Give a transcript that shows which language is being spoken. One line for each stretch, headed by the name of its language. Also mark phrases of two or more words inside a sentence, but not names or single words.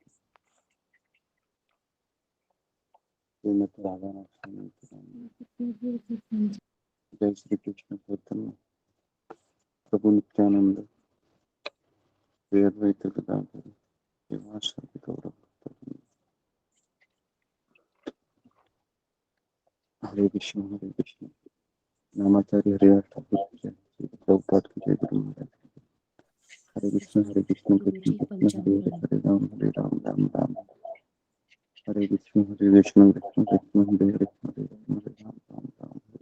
Sanskrit: श्रीमद् राधा स्वामी, जय श्री कृष्ण चैतन्य प्रभु नित्यानंद, श्री अद्वैत गदाधर श्रीवासादि गौरभक्तवृंद।
Hindi: हरे कृष्ण नामाचार्य हरिदास ठाकुर की जय, श्री प्रभुपाद की जय, गुरु महाराज की जय।
Sanskrit: हरे कृष्ण कृष्ण कृष्ण हरे हरे, हरे राम राम राम हरे कृष्ण, हरे कृष्ण कृष्ण कृष्ण हरे हरे, हरे राम राम राम हरे।